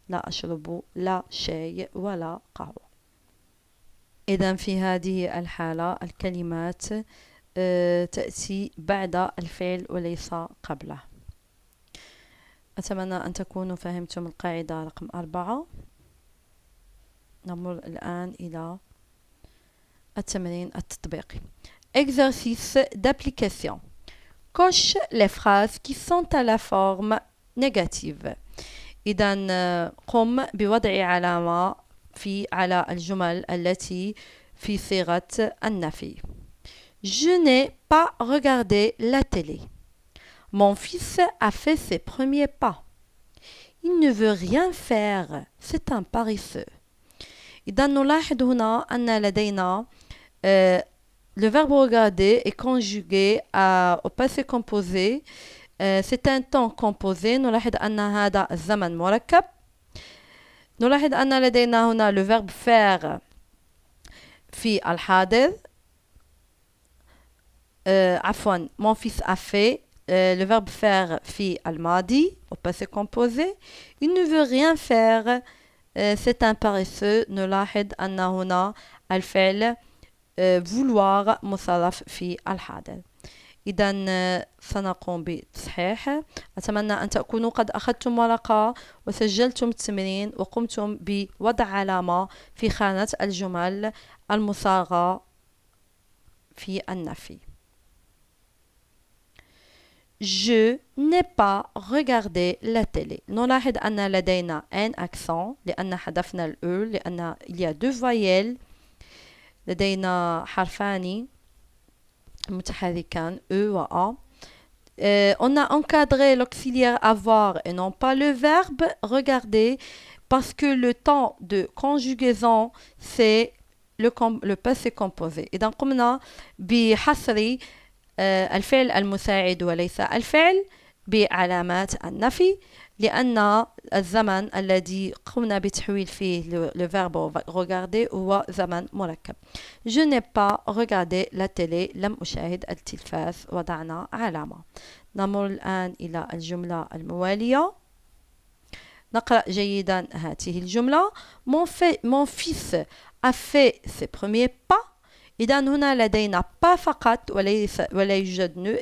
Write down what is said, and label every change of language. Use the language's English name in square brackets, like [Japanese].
[Arabic] لا أشرب لا شاي ولا قهوة. إذا في هذه الحالة الكلمات تأتي بعد الفعل وليس قبله. أتمنى أن تكونوا فهمتم القاعدة رقم 4. نمر الآن إلى التمرين التطبيقي. [French] Exercice d'application. Coche les phrases qui sont à la forme négative. [Arabic] إذا قم بوضع علامة على الجمل التي في صيغة النفي. [French] Je n'ai pas regardé la télé. Mon fils a fait ses premiers pas. Il ne veut rien faire. C'est un paresseux. [Arabic] إذا نلاحظ هنا أن لدينا [French] le verbe regarder est conjugué au passé composé. C'est un temps composé. [Arabic] نلاحظ أن هذا الزمن مركب. نلاحظ أن لدينا هنا [French] le verbe faire [Arabic] في الحاضر. عفوا [French] mon fils a fait. Le verbe faire [Arabic] في الماضي [French] au passé composé. Il ne veut rien faire. C'est un paresseux. [Arabic] نلاحظ أن هنا الفعل vouloir مصرف في الحاضر. إذا سنقوم بتصحيح. أتمنى أن تكونوا قد أخذتم ورقة وسجلتم التمرين وقمتم بوضع علامة في خانة الجمل المصاغة في النفي. [French] Je n'ai pas regardé la télé. [Arabic] نلاحظ أن لدينا un accent لأن حذفنا الأو لأن [French] il y a deux voyelles. [Arabic] لدينا حرفان متحركان E و A. [French] On a encadré l'auxiliaire avoir et non pas le verbe regarder parce que le temps de conjugaison c'est le passé composé. [Arabic] إذا قمنا بحصر الفعل المساعد وليس الفعل بعلامات النفي لأن الزمن الذي قمنا بتحويل فيه [French] le verbe regarder [Arabic] هو زمن مركب. [French] Je n'ai pas regardé la télé. [Arabic] لم أشاهد التلفاز. وضعنا علامة. نمر الآن إلى الجملة الموالية. نقرأ جيدا هذه الجملة. [French] Mon fils a fait ses premiers pas. [Arabic] إذا هنا لدينا pas فقط ولا يوجد ne.